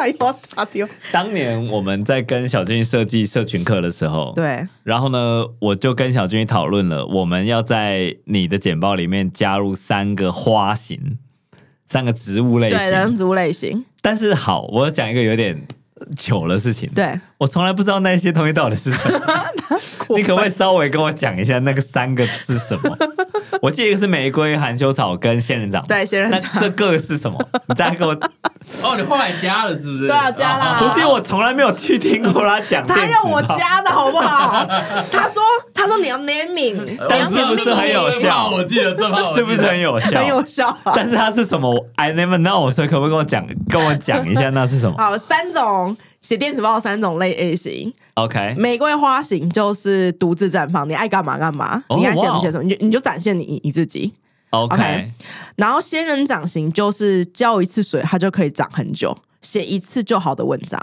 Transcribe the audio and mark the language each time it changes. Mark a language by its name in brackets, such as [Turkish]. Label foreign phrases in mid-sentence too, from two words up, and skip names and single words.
[Chinese] 當年我們在跟小俊設計社群課的時候，對，然後呢，我就跟小俊討論了，我們要在你的簡報裡面加入3個花型，3個植物類型，對，人植物類型。但是好，我要講一個有點糗的事情。對，我從來不知道那些東西到底是什麼。你可不可以稍微跟我講一下那個3個是什麼？我記得一個是玫瑰、含羞草跟仙人掌。對，仙人掌。那這個是什麼？你大概給我。哦，你後來加了是不是？對啊，加了。不是，我從來沒有去聽過他講。他要我加的好不好？他說你要 naming，但是不是很有效？我记得這套是不是很有效？很有效。但是它是什麼 ？ [English] I never know， [Chinese] 所以可不可以跟我講一下那是什麼？好，3種寫電子報3種類型。 OK，玫瑰花型就是獨自綻放，你愛幹嘛幹嘛，你愛寫不寫什麼，你就展現你自己。 OK，然後仙人掌型就是澆一次水，它就可以長很久，寫一次就好的文章。